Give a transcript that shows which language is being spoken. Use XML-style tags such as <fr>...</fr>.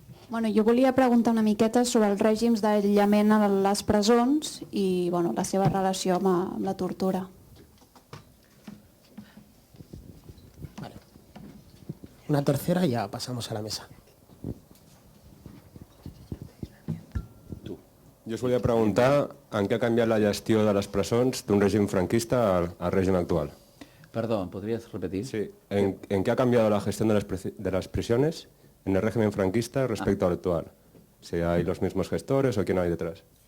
<ca>Bueno, jo volia preguntar una miqueta sobre els règims d'aïllament a les presons i bueno, la seva relació amb la tortura. Vale.</ca> <es>Una tercera y ya pasamos a la mesa.</es> <ca>Jo us volia preguntar en què ha canviat la gestió de les presons d'un règim franquista al règim actual.</ca> <es>Perdón, ¿podrías repetir? Sí, ¿en qué ha cambiado la gestión de las prisiones en el régimen franquista respecto al actual? Si hay los mismos gestores o quién hay detrás.</es>